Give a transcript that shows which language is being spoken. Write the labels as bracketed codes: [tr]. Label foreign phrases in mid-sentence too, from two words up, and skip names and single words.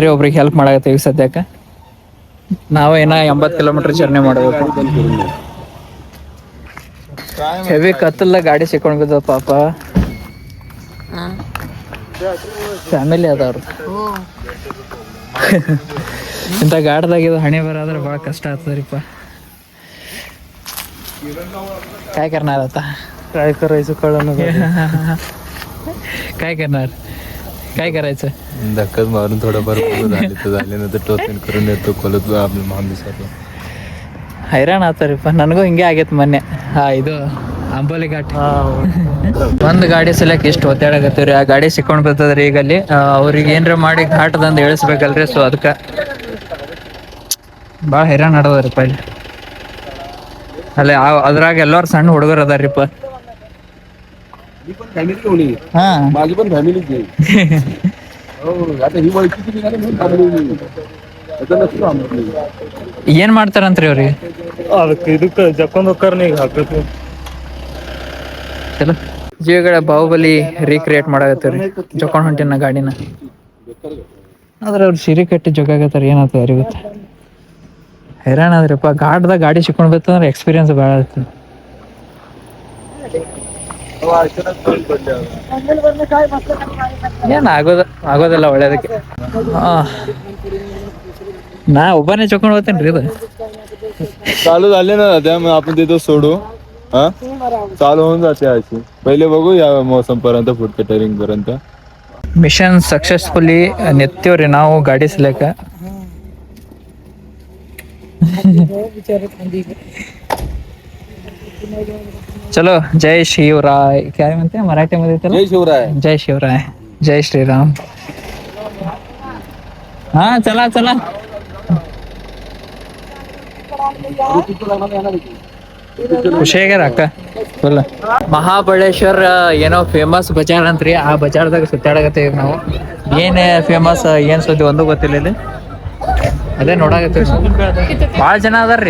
[kn] ಒಬ್ರಿಗೆ ಹೆಲ್ಪ್ ಮಾಡಾಕತ್ತೀವಿ ಸದ್ಯಕ್ಕೆ. ನಾವೇನ 80 ಕಿಲೋಮೀಟರ್ ಜರ್ನಿ ಮಾಡಬೇಕು. ಹೆವಿ ಕತ್ತಲ್ದಾಗ ಗಾಡಿ ಸಿಕ್ಕೊಂಡ್ ಬಿದ್ದದ ಪಾಪ. ಫ್ಯಾಮಿಲಿ ಅದಾವ್ರ. ಇಂಥ ಗಾಡ್ದಾಗ ಇದು ಹಣೆ ಬರಾದ್ರೆ ಭಾಳ ಕಷ್ಟ ಆಗ್ತದ್ರಿಪ್ಪ. [mr] काय करणार आता? काय करायचं कळलं काय करणार? काय करायचं? धक्काच मारून थोडंफार झाले तर झाले, नंतर टोचन करून येतो खोलत आपल्या महाबळेश्वरला. [kn] ಹೈರಾಣ ಆತಾರಿಪ್ಪ. ನನಗೂ ಹಿಂಗೆ ಆಗೈತೆ ಮೊನ್ನೆ. ಇದು ಅಂಬೋಲಿ ಘಾಟ್. ಒಂದು ಗಾಡಿ ಸಲಕ್ಕೆ ಎಷ್ಟು ಒತ್ತಾಡಕತ್ತೀವ್ರಿ. ಆ ಗಾಡಿ ಸಿಕ್ಕೊಂಡು ಬರ್ತದ್ರಿ. ಈಗ ಅಲ್ಲಿ ಅವ್ರಿಗೆ ಏನ್ರ ಮಾಡಿ ಘಾಟದಂದು ಇಳಿಸ್ಬೇಕಲ್ರಿ. ಸೊ ಅದಕ್ಕೆ ಭಾಳ ಹೈರಾಣ ಆಡೋದ್ರಿಪ್ಪ ಇಲ್ಲಿ. ಅಲ್ಲೇ ಅದ್ರಾಗ ಎಲ್ಲರೂ ಸಣ್ಣ ಹುಡುಗರು ಅದಾರಿಪ್ಪ. ಹಾ [mr] माझी पण फॅमिली आता ही वळखीची निघाली म्हणून थांबली. आता नसतो आम्ही. [kn] ಏನ್ ಮಾಡ್ತಾರಂತ್ರಿ ಅವ್ರಿಗೆ? ಅದಕ್ಕೆ ಇದಕ್ಕೆ ಜಕ್ಕೊಂಡ್ ಹೋಗ್ತಾರ ಈಗ ಹಾಕಕ್ಕೆ. ಚಲೋ ಜೀವಿಗಳ ಬಾಹುಬಲಿ ರೀಕ್ರಿಯೇಟ್ ಮಾಡಾಕತ್ತೀವ್ರಿ. ಜೊಕೊಂಡ್ ಹೊಂಟಿನ ಗಾಡಿನ. ಆದ್ರೆ ಅವ್ರು ಸಿರಿ ಕಟ್ಟಿ ಜೊಕಾಗತ್ತಾರ. ಏನಾಗ್ತದ ಅರಿಗುತ್ತೆ. ಹೈರಾಣ ಅದ್ರಿಪ್ಪ. ಘಾಟ್ದಾಗ ಗಾಡಿ ಸಿಕ್ಕೊಂಡ್ ಬರ್ತಂದ್ರೆ ಎಕ್ಸ್ಪೀರಿಯನ್ಸ್ ಭಾಳ ಆಗ್ತದೆ. ಏನ್ ಆಗೋದಿಲ್ಲ ಒಳ್ಳೇದಕ್ಕೆ. ನಾ ಒಬ್ಬನೇ ಚೊಕೊಂಡ್ ಹೋಗ್ತೇನ್ರಿ. ಇದು [mr] चालू झाले ना त्यामुळे आपण तिथं सोडू. हा चालू होऊन जाते अशी. पहिले बघू या मौसम पर्यंत, पुढच्या टरिंग पर्यंत. [en] mission successfully [kn] ನೆತ್ತೇವ್ರಿ ನಾವು ಗಾಡಿ ಸಲಕ. [mr] चलो जय शिवराय. काय म्हणते मराठीमध्ये त्याला? जय शिवराय. जय शिवराय, जय श्रीराम. हा चला चला. [kn] ಖುಷಿ ಆಗ್ಯಾರ ಅಕ್ಕ ಫುಲ್. ಮಹಾಬಳೇಶ್ವರ ಏನೋ ಫೇಮಸ್ ಬಜಾರ್ ಅಂತ್ರಿ. ಆ ಬಜಾರ್ದಾಗ ಸುತ್ತಾಡಕತ್ತೀವಿ ನಾವು. ಏನ್ ಫೇಮಸ್ ಏನ್ ಸುದ್ದಿ ಒಂದು ಗೊತ್ತಿಲ್ಲ ಇಲ್ಲಿ. ಅದೇ ನೋಡಾಕತ್ತೀವಿ. ಭಾಳ ಜನ ಅದಾರ್ರಿ.